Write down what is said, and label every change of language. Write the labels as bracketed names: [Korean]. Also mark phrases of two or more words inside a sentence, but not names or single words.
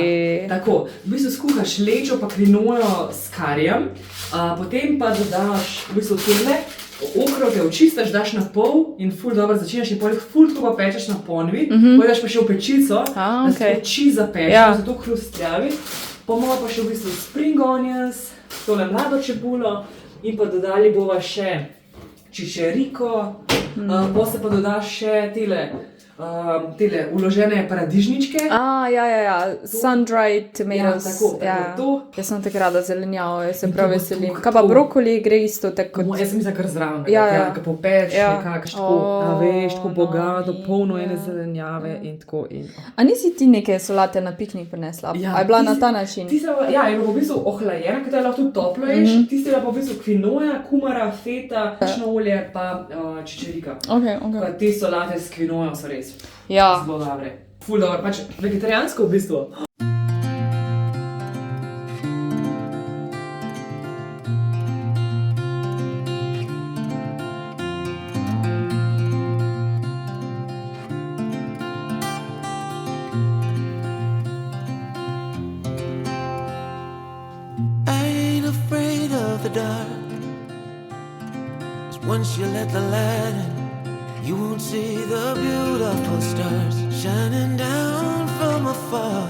[Slovenian] Ja, tako, v bistvu skuhaš lečo pa kvinojo s karijem, potem pa dodaš v bistvu tele, okroge očistaš, daš na pol in ful dobro začinaš in pol jih ful tako pa pečeš na ponvi, pol daš pa še v pečico, da se peči zapečeš, zato hrustljavi. Pomalo pa še v bistvu [English] spring onions, [Slovenian] tole mlado čebulo in pa dodali bova še čičeriko, pol se pa dodaš še tele uložene paradižničke. Ja, [English] sun-dried tomatoes. [Slovenian] Ja, tako, to. Jaz sem tako rada zelenjavo, jaz se prav veselim. Kaj pa brokoli gre isto tako kot... Jaz sem mislila kar zraven, Ja. popečeš nekako, tako, veš, tako bogato, polno ene zelenjave in tako. A nisi ti neke solate na piknik prinesla? A je bila na ta način? Ja, je bila v bistvu ohlajena, ker je lahko tudi toplo ješ. Tisti je bila pa v bistvu kvinoja, kumara, feta, prašno olje pa čičerika. Te solate s kvinojo so res zelo dobre. Ful dobro, pač vegetarijansko v bistvu. [English] Once you let the light in, you won't see the beautiful stars shining down from afar.